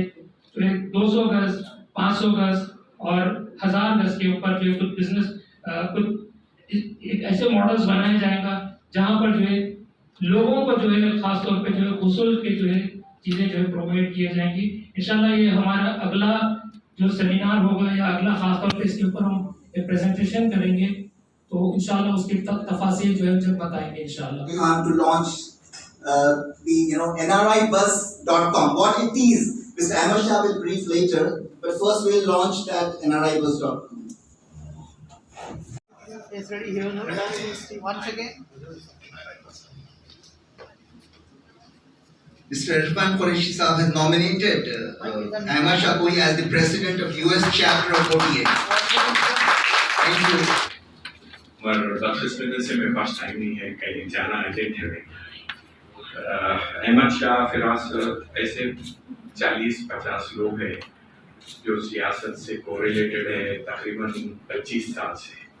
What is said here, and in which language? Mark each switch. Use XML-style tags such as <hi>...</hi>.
<hi>तो 200 गज, 500 गज और 1000 गज के ऊपर जो है कुछ बिजनेस कुछ एक ऐसे मॉडल्स बनाया जाएगा जहाँ पर जो है लोगों को जो है खास तौर पे जो है उसूल के जो है चीज़ें जो है प्रोवाइड किए जाएंगी। इंशाल्लाह ये हमारा अगला जो सेमिनार होगा या अगला खास तौर पे इसके ऊपर हम एक प्रेजेंटेशन करेंगे, तो इंशाल्लाह उसके तफासिल जो है जब बताएंगे इंशाल्लाह।</hi> <en>We want to launch the nribus.com. What it is, Mr. Ahmad Shah will brief later, but first we'll launch that nribus.com. It's ready here now. Once again. Mr. Irfan Qureshi Saab has nominated Ahmad Shah as the president of US chapter of OTA. Thank you.</en> <hi>और 10 minute से मेरे पास time नहीं है, कहीं जाना urgent है। अहमद शाह फिराज ऐसे 40-50 लोग हैं जो सियासत से कोरिलेटेड है तकरीबन 25 साल से।</hi>